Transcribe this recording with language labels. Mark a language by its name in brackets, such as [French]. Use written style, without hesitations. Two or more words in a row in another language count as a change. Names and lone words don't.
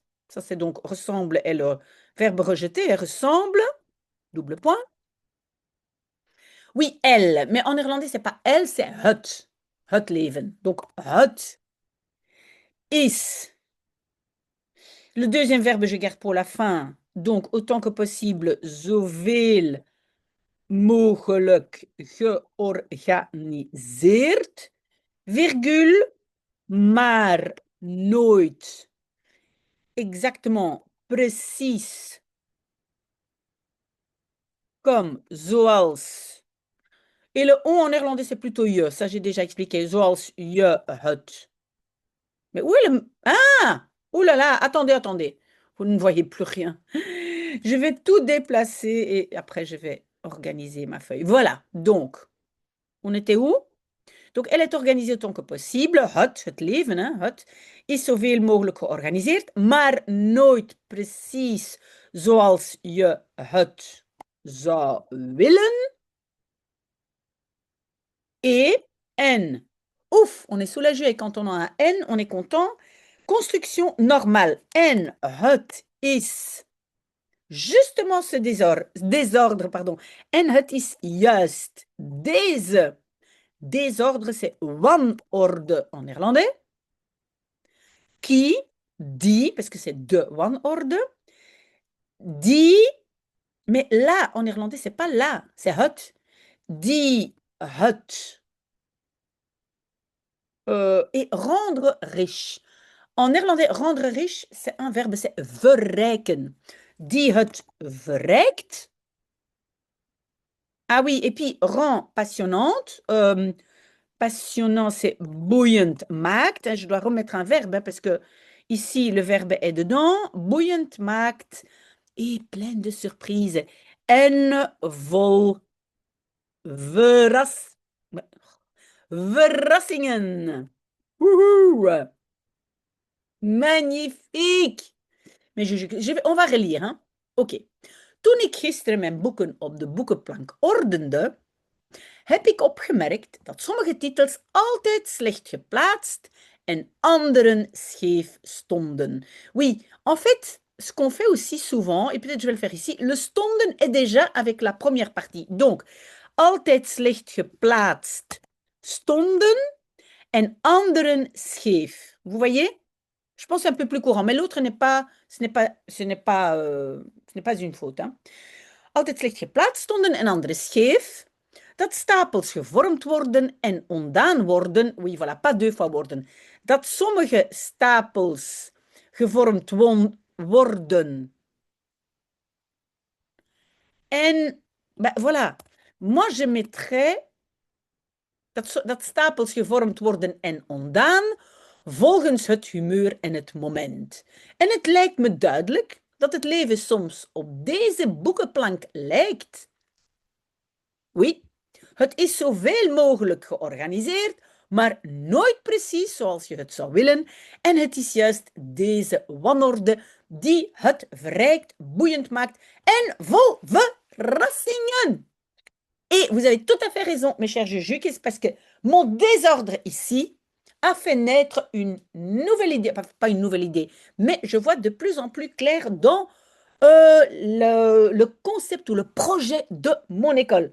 [French] Ça, c'est donc ressemble est le verbe rejeté, ressemble, double point. Oui, elle, mais en néerlandais, c'est pas elle, c'est [Dutch] het leven. Donc, het is. [French] Le deuxième verbe, je garde pour la fin. Donc, autant que possible, [Dutch] zoveel mogelijk georganiseerd, virgule, maar nooit exactement precies comme zoals. [French] Et le on en néerlandais, c'est plutôt je. Ça, j'ai déjà expliqué. [Dutch] Zoals je het. [French] Mais où est le... Ah! Ouh là là, attendez, attendez. Vous ne voyez plus rien. Je vais tout déplacer et après, je vais organiser ma feuille. Voilà. Donc, on était où? Donc, elle est organisée autant que possible. [Dutch] Het leven, hè, het, is zoveel mogelijk georganiseerd, maar nooit precies zoals je het zou willen. [French] Et N. Ouf, on est soulagé et quand on a un N, on est content. Construction normale. N, [Dutch] het is [French] justement ce désordre, pardon. [Dutch] En het is juist deze. [French] Désordre, c'est wanorde en néerlandais. Qui, die, parce que c'est [Dutch] de wanorde. [French] Die, mais là, en néerlandais, c'est pas là, c'est het. [Dutch] Die het. [French] Et rendre riche. En néerlandais, rendre riche, c'est un verbe, c'est verrijken. [Dutch] Die het verrijkt. [French] Ah oui, et puis rend passionnante. Passionnant, c'est [Dutch] boeiend maakt. [French] Je dois remettre un verbe hein, parce que ici, le verbe est dedans. [Dutch] Boeiend maakt. [French] Et plein de surprises. [Dutch] En vol verrassingen. [French] Wouhou! Magnifique! Mais on va relire. Hein? [Dutch] Oké. Toen ik gisteren mijn boeken op de boekenplank ordende, heb ik opgemerkt dat sommige titels altijd slecht geplaatst en anderen scheef stonden. [French] Oui, en fait, ce qu'on fait aussi souvent, et peut-être je vais le faire ici, le stonden est déjà avec la première partie. Donc, [Dutch] altijd slecht geplaatst stonden en anderen scheef. [French] Vous voyez? Je pense un peu plus courant, mais l'autre n'est pas, ce n'est pas une faute. Hein. [Dutch] Altijd slecht geplaatst stonden en anderen scheef. Dat stapels gevormd worden en ontdaan worden. [French] Oui, voilà, pas deux fois worden. [Dutch] Dat sommige stapels gevormd worden. En, ben, [French] voilà. Moi, je mettrais [Dutch] dat stapels gevormd worden en ontdaan volgens het humeur en het moment. En het lijkt me duidelijk dat het leven soms op deze boekenplank lijkt. Oui, het is zoveel mogelijk georganiseerd, maar nooit precies zoals je het zou willen. En het is juist deze wanorde die het verrijkt, boeiend maakt en vol verrassingen. [French] Et vous avez tout à fait raison, mes chers Juju, c'est parce que mon désordre ici a fait naître une nouvelle idée, pas une nouvelle idée, mais je vois de plus en plus clair dans le concept ou le projet de mon école.